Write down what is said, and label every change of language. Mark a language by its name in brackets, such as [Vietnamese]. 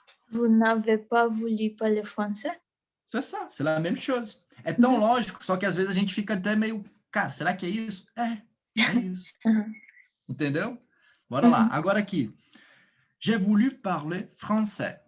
[French] Vous n'avez pas voulu parler français? C'est ça, c'est la même chose. [Portuguese] É tão lógico, só que às vezes a gente fica até meio, cara, será que é isso? É isso. Uhum. Entendeu? Bora lá. Agora aqui. [French] J'ai voulu parler français.